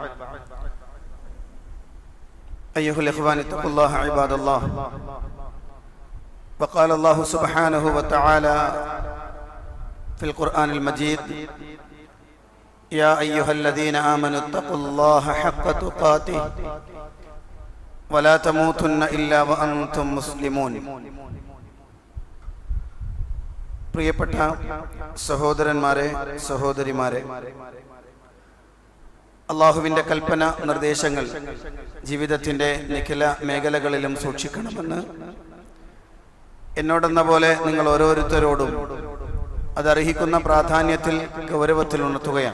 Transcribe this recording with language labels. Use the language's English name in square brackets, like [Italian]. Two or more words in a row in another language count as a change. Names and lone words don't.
[Arabic] أيها الإخوان اتقوا الله عباد الله وقال الله سبحانه وتعالى في القرآن المجيد يا أيها الذين آمنوا اتقوا الله حق تقاته ولا تموتن إلا وأنتم مسلمون. [Malayalam] പ്രിയപ്പെട്ട സഹോദരന്മാരെ, സഹോദരിമാരെ, അള്ളാഹുവിൻ്റെ കൽപ്പന നിർദ്ദേശങ്ങൾ ജീവിതത്തിൻ്റെ നിഖില മേഖലകളിലും സൂക്ഷിക്കണമെന്ന് എന്നോടെന്ന പോലെ നിങ്ങൾ ഓരോരുത്തരോടും അതർഹിക്കുന്ന പ്രാധാന്യത്തിൽ ഗൗരവത്തിൽ ഉണർത്തുകയാണ്.